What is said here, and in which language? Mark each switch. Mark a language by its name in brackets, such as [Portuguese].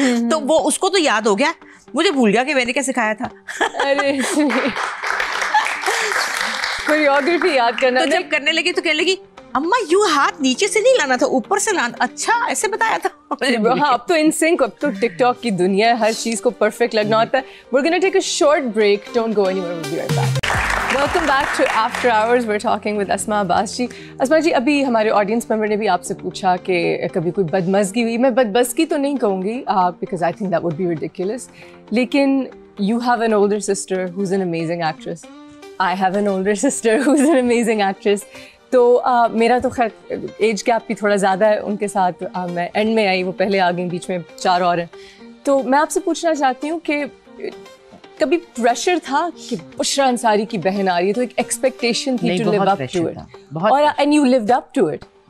[Hindi] तो वो उसको तो याद हो गया, मुझे भूल गया कि मैंने क्या सिखाया था। अरे कोरियोग्राफी याद करना। तो जब करने लगी तो कहने लगी अम्मा यूं हाथ नीचे से नहीं लाना था, ऊपर से लाना। अच्छा, ऐसे बताया था। हाँ, अब तो इन सिंक, अब तो टिकटॉक की दुनिया है, हर चीज को परफेक्ट लगना होता है। [English] We're gonna take a short break. Don't go anywhere. We'll be right back. Welcome back to After Hours. We're talking with Asma Abbas ji. [Hindi] अस्मा जी, अभी हमारे ऑडियंस मेंबर ने भी आपसे पूछा कि कभी कोई बदमज़गी हुई। मैं बदमज़गी तो नहीं कहूँगी, [English] because I think that would be ridiculous. लेकिन you have an older sister who's an amazing actress. I have an older sister who's an amazing actress. [Hindi] तो मेरा तो खैर एज गैप भी थोड़ा ज़्यादा है उनके साथ। मैं एंड में आई, वो पहले आ गई, बीच में 4 और हैं। तो मैं आपसे पूछना चाहती हूँ कि कभी प्रेशर था कि बुशरा अंसारी की बहन आ रही है, तो एक एक्सपेक्टेशन थी [English] to live up to it, [Hindi] और [English] And you lived up to it.